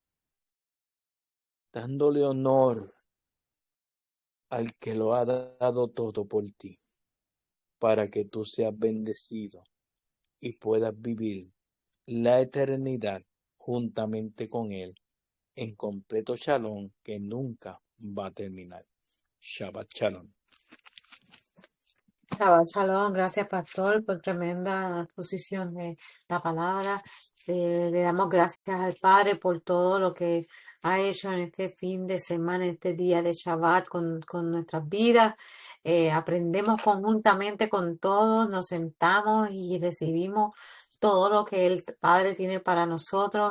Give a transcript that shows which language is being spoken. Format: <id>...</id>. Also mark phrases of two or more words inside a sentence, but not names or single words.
<es>dándole honor al que lo ha dado todo por ti, para que tú seas bendecido y puedas vivir la eternidad juntamente con Él en completo shalom que nunca va a terminar.</es> <he>Shabbat shalom. Shabbat Shalom,</he> <es>gracias Pastor por tremenda exposición de la palabra. Le damos gracias al Padre por todo lo que ha hecho en este fin de semana, en este día de Shabbat con nuestras vidas. Aprendemos conjuntamente con todos, nos sentamos y recibimos todo lo que el Padre tiene para nosotros.</es>